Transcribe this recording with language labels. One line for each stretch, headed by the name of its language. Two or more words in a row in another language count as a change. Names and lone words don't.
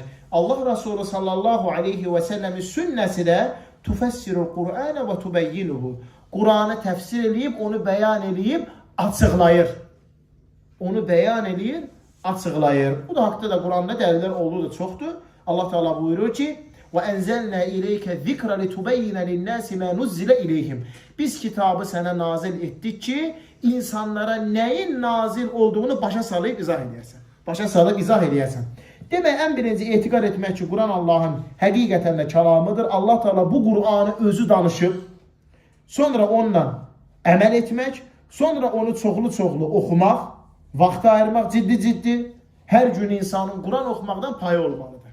Azerbaijani: Allah Rasulü
Arabic: صلى الله عليه وسلم
Azerbaijani: sünnəsi də
Arabic: تفسر القرآن وتبينه.
Azerbaijani: Quranı təfsir eləyib, onu bəyan eləyib, açıqlayır. Onu bəyan eləyir, açıqlayır. Bu da haqda da Quranda dəlillər olduğu da çoxdur. Allah Teala buyurur ki,
Arabic: وَاَنْزَلْنَا اِلَيْكَ ذِكْرَ لِتُبَيِّنَ لِلنَّاسِ مَا نُزِّلَ اِلَيْهِمْ.
Azerbaijani: Biz kitabı sənə nazil etdik ki, insanlara nəyin nazil olduğunu başa salıb izah edəyəsən. Başa salıb izah edəyəsən. Demək, ən birinci etiqad etmək ki, Quran Allahın həqiqətən də kəlamıdır. Allah Teala bu Qur'anı özü danışıb, sonra onunla əməl etmək, sonra onu çoxlu oxumaq, vaxtı ayırmaq ciddi, hər gün insanın Quran oxumaqdan payı olmalıdır.